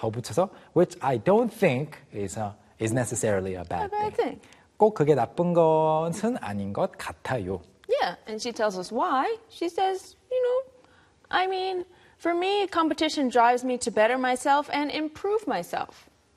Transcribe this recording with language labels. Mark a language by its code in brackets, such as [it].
[ko] 더 붙여서 [en] which I don't think is necessarily a bad thing. [ko] 꼭 그게 나쁜 것은 아닌 것 같아요. [en] Yeah, and she tells us why. She says, you know, I mean, for me, competition drives me to better myself and improve myself.